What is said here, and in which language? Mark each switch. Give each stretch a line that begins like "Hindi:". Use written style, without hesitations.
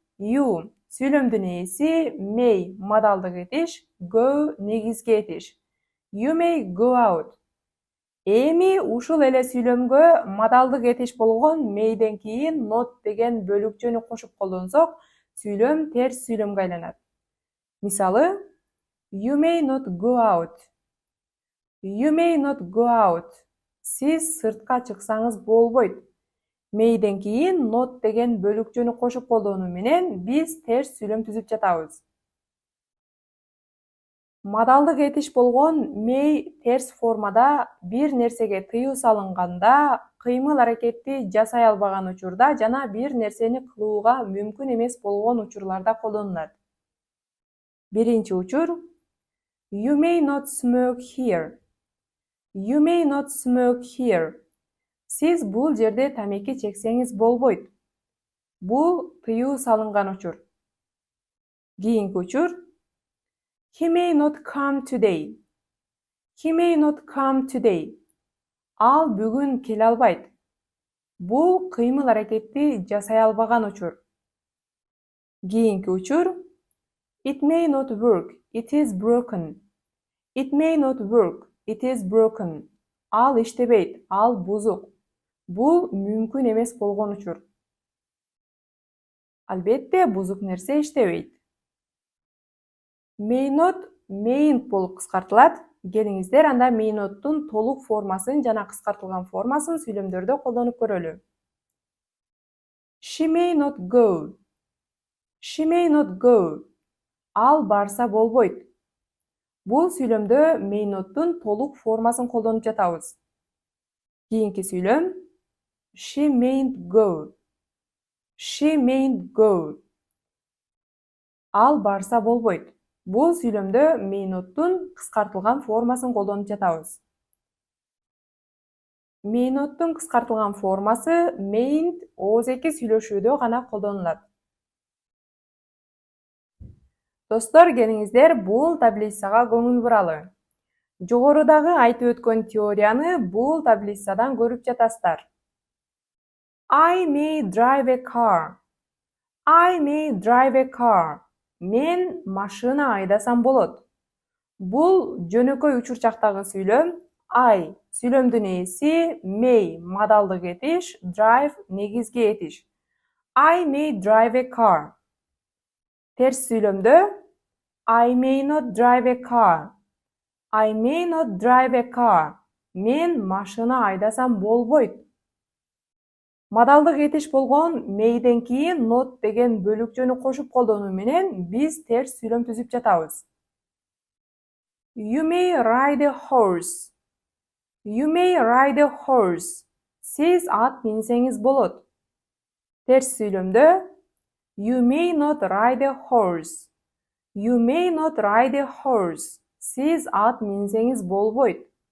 Kyrgyz: You сүйлөмдүн ээси, may модалдык этиш, go негизги этиш.
English: You may go out.
Kyrgyz: Эми ушул эле сүйлөмгө модалдык этиш болгон mayден кийин not деген бөлүкчөнү кошуп колдонсок, сүйлөм терс сүйлөмгө айланат.
English: Мисалы, you may not go out. You may not go out.
Kyrgyz: Сиз сыртка чыксаңыз болбойт. Mayден кийин not деген бөлүкчөнү кошуп колдонуу менен биз терс сүйлөм түзүп жатабыз. Модалдык этиш болгон may терс формада бир нерсеге тыюу салынганда, кыймыл-аракетти жасай албаган учурда жана бир нерсени кылууга мүмкүн эмес болгон учурларда колдонулат. Биринчи учур:
English: You may not smoke here. You may not smoke here.
Kyrgyz: Сиз бул жерде тамеки чексеңиз болбойт. Бул тыюу салынган учур. Кийинки учур:
English: He may not come today. He may not come today.
Kyrgyz: Ал бүгүн келе албайт. Бул кыймыл-аракетти жасай албаган учур. Кийинки учур:
English: It may not work. It is broken. It may not work. It is broken.
Kyrgyz: Ал иштебейт. Ал бузук. Бул мүмкүн эмес болгон учур. Албетте, бузук нерсе иштебейт.
English: May not mayn't
Kyrgyz: болуп кыскартылат. Келиңиздер анда may not'тун толук формасын жана кыскартылган формасын сүйлөмдөрдө колдонуп көрөлү.
English: She may not go. She may not go.
Kyrgyz: Ал барса болбойт. Бул сүйлөмдө may not'тун толук формасын колдонуп жатабыз. Кийинки сүйлөм:
English: She mayn't go. She mayn't go.
Kyrgyz: Ал барса болбойт. Бул сүйлөмдө may not'тун кыскартылган формасын колдонуп жатабыз. May not'тун кыскартылган формасы mayn't ооз-эки сүйлөшүүдө гана колдонулат. Достор, келиңиздер бул таблицага көңүл буралы. Жогорудагы айтып өткөн теорияны бул таблицадан көрүп жатасыздар.
English: I may drive a car. I may drive a car.
Kyrgyz: Мен машина айдасам болот. Бул жөнөкөй учурчактагы сүйлөм. I сүйлөмдүн ээси, may модалдык этиш, drive негизги этиш.
English: I may drive a car.
Kyrgyz: Терс сүйлөмдө
English: I may not drive a car. I may not drive a car.
Kyrgyz: Мен машина айдасам болбойт. Модалдык этиш болгон mayден кийин not деген бөлүкчөнү кошуп колдонуу менен биз терс сүйлөм түзүп жатабыз.
English: You may ride a horse. You may ride a horse.
Kyrgyz: Сиз ат минсеңиз болот. Терс сүйлөмдө
English: You may not ride a horse. You may not ride a horse.
Kyrgyz: Сиз ат минсеңиз болбойт.